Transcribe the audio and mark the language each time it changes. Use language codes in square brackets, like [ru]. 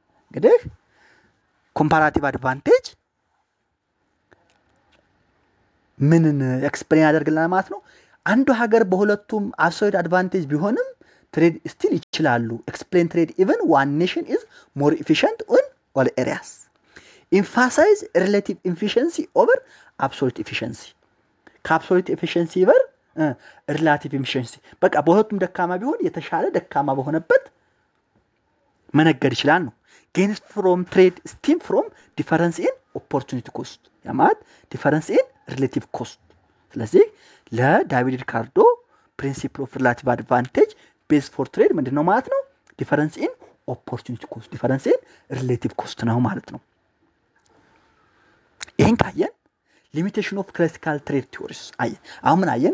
[am] እንግዲህ comparative advantage ምንን ኤክስፕሌን ያደርግልናል ማለት ነው? አንዱ ሀገር በሁለቱም አብሶሉት አድቫንቴጅ ቢሆንም ትሬድ ስቲል ይችላሉ። [en] explain trade even one nation is more efficient in all areas. emphasize relative efficiency over absolute efficiency. [am] ከአብሶሉት ኤፊሺየንሲ ይበር ሪላቲቭ ኤፊሺየንሲ በቃ በሁለቱም ደካማ ቢሆን የተሻለ ደካማ በሆነበት መነገድ ይችላል ነው። [en] gains from trade stem from difference in opportunity cost [am] ያማት [en] difference in relative cost። [am] ስለዚህ ለዳቪድ ሪካርዶ [en] principle of relative advantage based for trade [am] ምንድነው ማለት ነው? [en] difference in opportunity cost difference in relative cost [am] ነው ማለት ነው። ይሄን ካየን [en] limitation of classical trade theories [am] አየን። አሁን ምን አየን?